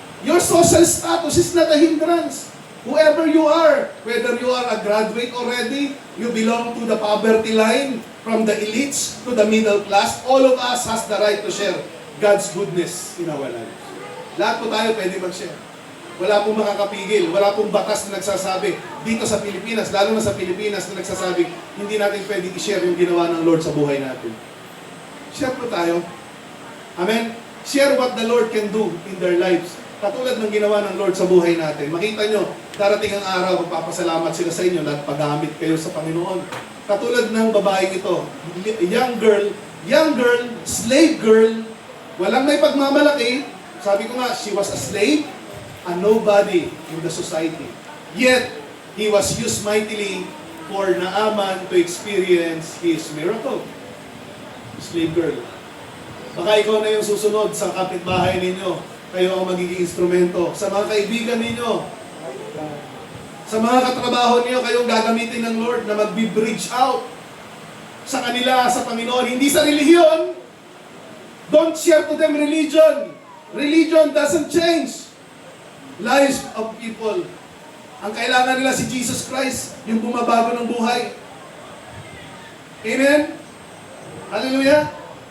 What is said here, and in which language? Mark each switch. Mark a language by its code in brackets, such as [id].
[en] Your social status is not a hindrance. Whoever you are, whether you are a graduate already, you belong to the poverty line, from the elites to the middle class, all of us has the right to share God's goodness in our lives. [tl] Lahat po tayo pwede mag-share. Wala pong makakapigil, wala pong batas na nagsasabi dito sa Pilipinas, lalo na sa Pilipinas na nagsasabi, hindi natin pwedeng i-share yung ginawa ng Lord sa buhay natin. Share po tayo. Amen? [en] Share what the Lord can do in their lives. [tl] Katulad ng ginawa ng Lord sa buhay natin. Makita nyo, darating ang araw, magpapasalamat sila sa inyo na paggamit kayo sa Panginoon. Katulad ng babaeng ito, [en] young girl, slave girl, [tl] walang may pagmamalaki. Sabi ko nga, [en] she was a slave, a nobody in the society. Yet, he was used mightily for Naaman to experience his miracle. Slave girl. [tl] Baka ikaw na yung susunod sa kapitbahay ninyo. Kayo ang magiging instrumento. Sa mga kaibigan ninyo, sa mga katrabaho ninyo, kayong gagamitin ng Lord na mag-bridge out sa kanila, sa Panginoon. Hindi sa relihiyon. [en] Don't share to them religion. Religion doesn't change lives of people. [tl] Ang kailangan nila si Jesus Christ, yung bumabago ng buhay. Amen? Hallelujah?